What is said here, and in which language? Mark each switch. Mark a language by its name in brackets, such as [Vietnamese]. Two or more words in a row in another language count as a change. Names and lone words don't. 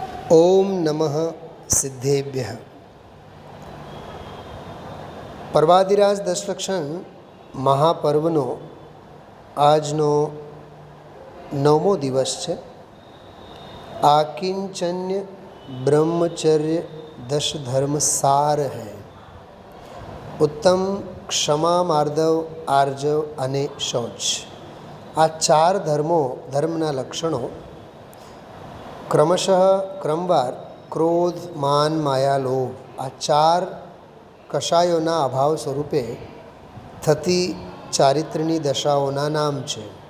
[Sanskrit] ओम नमः सिद्धेभ्यः। [Gujarati] पर्वादिराज दशलक्षण महापर्वનો આજનો 9મો દિવસ છે। આકિંચન્ય [Hindi] ब्रह्मचर्य दश धर्म सार है। [Sanskrit] उत्तम क्षमा मार्दव आर्जव [Gujarati] અને શૌચ, આ ચાર ધર્મના લક્ષણો ક્રમશઃ ક્રમવાર ક્રોધ માન માયા લોભ આ ચાર કષાયોના અભાવ સ્વરૂપે થતી ચારિત્ર્યની દશાઓના નામ છે।